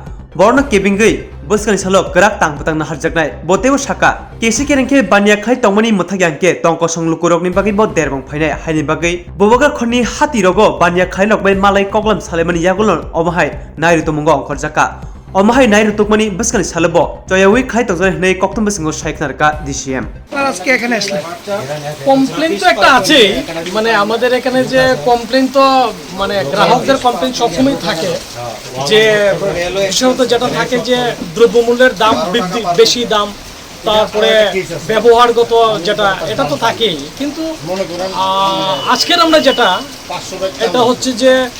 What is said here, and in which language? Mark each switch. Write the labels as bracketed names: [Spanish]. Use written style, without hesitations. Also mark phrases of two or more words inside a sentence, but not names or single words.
[Kok Borok] Borno Kebengwi, Buskan Salo, Grak Tang Putang Harjaknai, Boteo Shaka, Kesikirenke, Baniya Khlaitomani Muthayanke, Tonko Songlukurokni Bagibo Derbong Pine, Haini Bagi, Boboga Koni Hatirogo, Baniya Khlainok by Malay Koklam Salemani Yagulon, Omahai, Nairitomungo, Ongkhorkha. Omahai Nairitukmani, Buskan Salabo, Joyawi Khaitozan, Nay Koktumbasingo Shaiknarka, DCM. [Bangla] কমপ্লেইন তো একটা আছে মানে আমাদের এখানে যে কমপ্লেইন তো মানে গ্রাহকদের কমপ্লেইন সবসময় থাকে যে বিশেষত যেটা থাকে যে দ্রব্যমূল্যের দাম বৃদ্ধি বেশি দাম তারপরে ব্যবহারগত যেটা এটা তো থাকেই কিন্তু আজকের আমরা যেটা এটা হচ্ছে যে